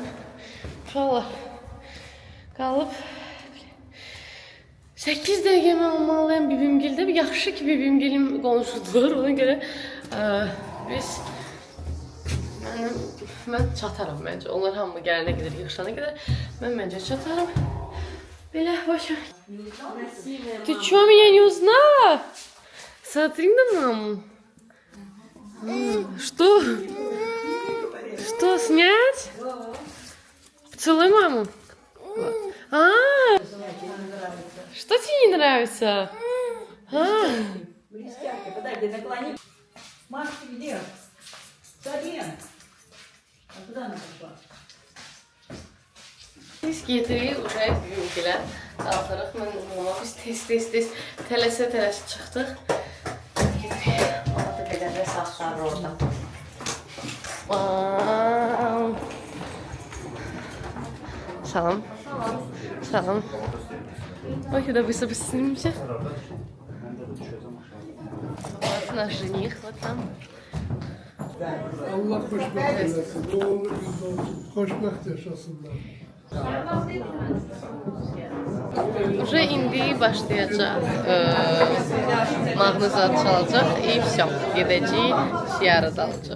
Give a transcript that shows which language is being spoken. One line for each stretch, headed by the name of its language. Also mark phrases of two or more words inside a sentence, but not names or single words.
Azerbaijani: Uşaqlar, qalıb 8 dəqiqə mən olmalıyım bibimgildə. Yaxşı ki, bibimgilim qonşudular. Ona görə mən çataram məncə. Onlar hamı gələnə qədər, yığışana qədər mən məncə çataram. Belə, başa.
Russian: Ты чё, меня не узнала? Смотри на маму. Что? Что, снять? Поцелуй маму. Что тебе не нравится? Подойди, наклони. Машка, где? Сабин. А куда она пошла?
Azerbaijani: Biz gedirik uşaq bugünkilə. Qalxırıq, biz tez tələsə çıxdıq. Gedirik, ona da belə də saxlarır orada. Salam. Salam.
Russian: Ой, куда быстро снимемся. Вот наш жених, вот там.
Azerbaijani: Allah xoşbəxt eləsin, doğulu xoşbəxt yaşasınlar. Уже indi başlayacaq. Mahnı zad çalacaq.
Russian: И все.
Azerbaijani: Gedəcəyik, ziyarət alacaq.